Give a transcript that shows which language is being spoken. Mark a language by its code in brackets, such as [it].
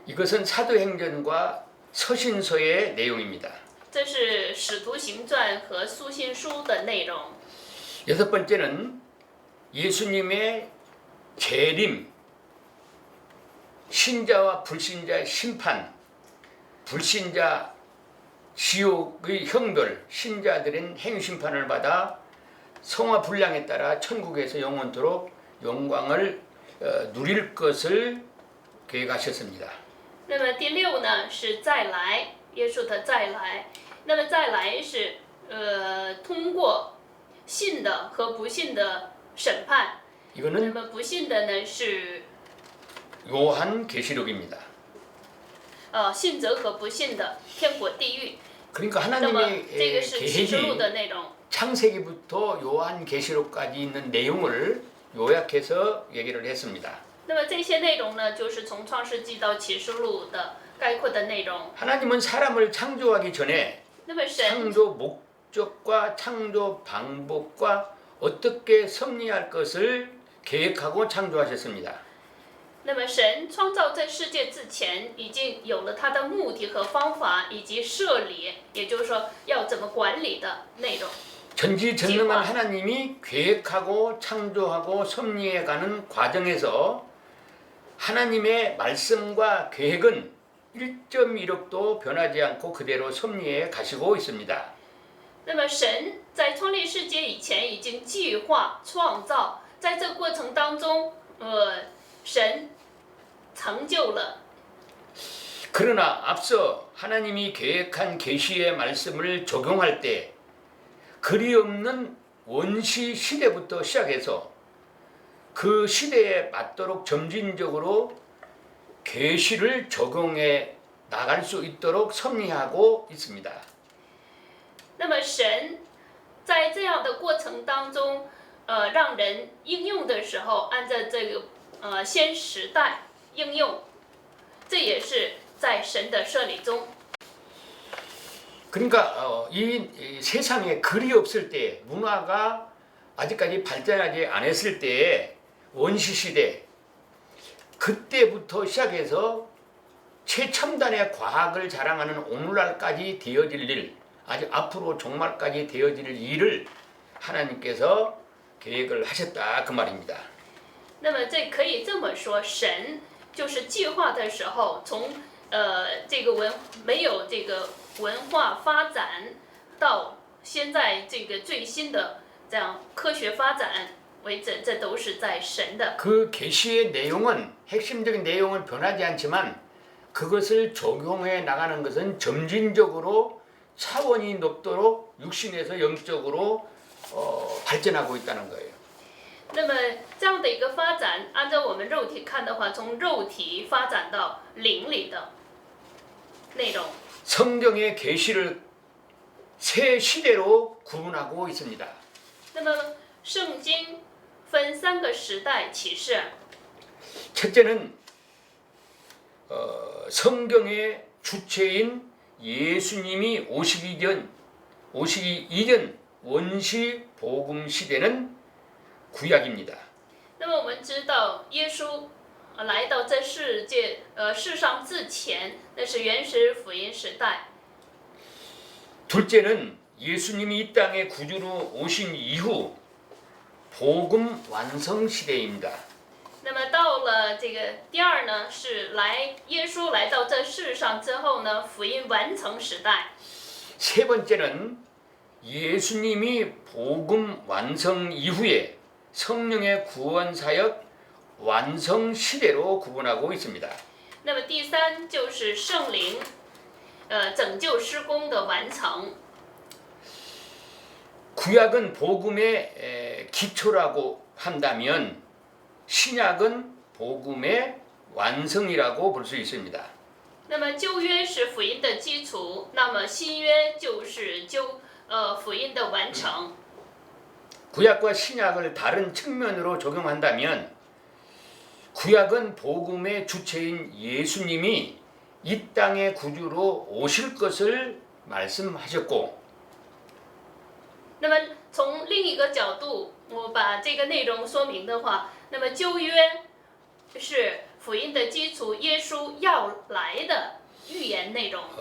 [ko] 이것은 사도행전과 서신서의 내용입니다. [zh] 这是使徒行传和书信书的内容。 [ko] 여섯 번째는 예수님의 재림, 신자와 불신자의 심판, 불신자 지옥의 형벌, 신자들은 행심판을 받아 성화 분량에 따라 천국에서 영원토록 영광을 누릴 것을 계획하셨습니다. [zh] 那么第六呢是再来，耶稣的再来。那么再来是通过信的和不信的审判。那 [ko] 이거는 [zh] 么不信的呢是 [ko] 요한계시록입니다. [zh] 信者和不信的天国地狱。 [ko] 그러니까 [zh] 那么 [ko] 하나님의 [zh] 这个是启示录 [ko] 계획이 [zh] 的内容。 [ko] 창세기부터 요한계시록까지 있는 내용을 요약해서 얘기를 했습니다. [zh] 那么这些内容呢，就是从创世纪到启示录的概括的内容。 [ko] 하나님은 사람을 창조하기 전에 [zh] 那么神 [ko] 창조 목적과 창조 방법과 어떻게 섭리할 것을 계획하고 창조하셨습니다. [zh] 那么神创造这世界之前，已经有了他的目的和方法，以及设立，也就是说要怎么管理的内容。 [ko] 전지전능한 하나님이 계획하고 창조하고 섭리해가는 과정에서 하나님의 말씀과 계획은 1.1억도 변하지 않고 그대로 섭리해 가시고 있습니다. [zh] 那么神在创立世界以前已经计划创造，在这个过程当中，神成就了。 [ko] 그러나 앞서 하나님이 계획한 계시의 말씀을 적용할 때 그리 없는 원시 시대부터 시작해서 그 시대에 맞도록 점진적으로 계시를 적용해 나갈 수 있도록 섭리하고 있습니다. [zh] 那么神在这样的过程当中，让人应用的时候，按照这个先时代应用，这也是在神的设立中。 [ko] 그러니까 이 세상에 글이 없을 때 문화가 아직까지 발전하지 않았을 때의 원시 시대 그때부터 시작해서 최첨단의 과학을 자랑하는 오늘날까지 되어질 일 아주 앞으로 종말까지 되어질 일을 하나님께서 계획을 하셨다 그 말입니다. [zh] 那么这可以这么说，神就是计划的时候，从这个没有这个文化发展到现在这个最新的这样科学发展为止，这都是在神的。 [ko] 그 계시의 내용은 핵심적인 내용은 변하지 않지만 그것을 적용해 나가는 것은 점진적으로 차원이 높도록 육신에서 영적으로 발전하고 있다는 거예요. [zh] 那么这样的一个发展，按照我们肉体看的话，从肉体发展到灵里的内容。 [ko] 성경의 계시를 세 시대로 구분하고 있습니다. [zh] 那么圣经分3个时代启示。 [ko] 첫째는 성경의 주체인 예수님이 오시기 이전 원시 복음 시대는 구약입니다. [zh] 那么我们知道，耶稣来到这世上之前，那是原始福音时代。 [ko] 둘째는 예수님이 이 땅에 구주로 오신 이후 복음 완성 시대입니다. [zh] 那么到了这个第二呢，是耶稣来到这世上之后呢，福音完成时代。 [ko] 세 번째는 예수님이 복음 완성 이후에 성령의 구원 사역 완성 시대로 구분하고 있습니다. [zh] 那么第三就是圣灵，拯救施工的完成。 [ko] 구약은 복음의 기초라고 한다면 신약은 복음의 완성이라고 볼 수 있습니다. [zh] 那么旧约是福音的基础，那么新约就是福音的完成。 [ko] 구약과 신약을 다른 측면으로 적용한다면 구약은 복음의 주체인 예수님이 이 땅의 구주로 오실 것을 말씀하셨고 [zh] 那么从另一个角度，我把这个内容说明的话，那么旧约是福音的基础，耶稣要来的预言内容。